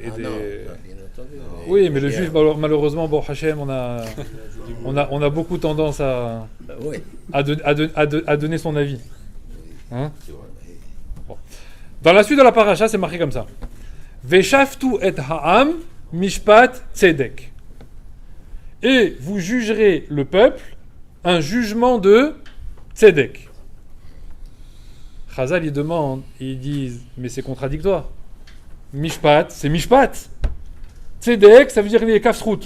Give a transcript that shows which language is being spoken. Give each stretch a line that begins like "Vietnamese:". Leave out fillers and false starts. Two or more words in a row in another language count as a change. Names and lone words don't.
French: Non, bien entendu. Oui, mais le juif, malheureusement, bon, Hachem, on a beaucoup tendance à donner son avis. Hein? Bon. Dans la suite de la paracha, c'est marqué comme ça.
Hebrew: ושפטו את העם משפט צדק.
French: Et vous jugerez le peuple un jugement de tzedek. Chazal, ils demandent, ils disent, mais c'est contradictoire. Mishpat, c'est mishpat. Tzedek, ça veut dire les kafsrout.